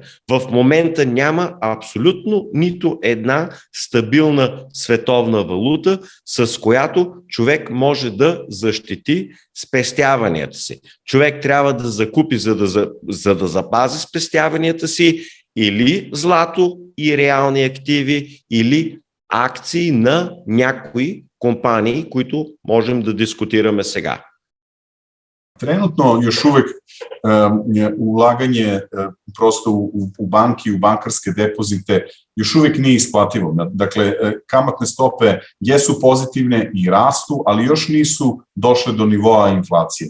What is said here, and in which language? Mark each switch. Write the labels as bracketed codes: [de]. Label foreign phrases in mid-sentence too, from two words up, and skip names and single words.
[bg] В момента няма абсолютно нито една стабилна световна валута, с която човек може да защити спестяванията си. Човек трябва да закупи, за да запази спестяванията си, или злато и реални активи, или акции на някои компании, които можем да дискутираме сега. [sr] Trenutno još uvek ulaganje prosto u banki, u bankarske depozite još uvek nije isplativo. Dakle, kamatne stope jesu pozitivne i rastu, ali još nisu došle do nivoa inflacije.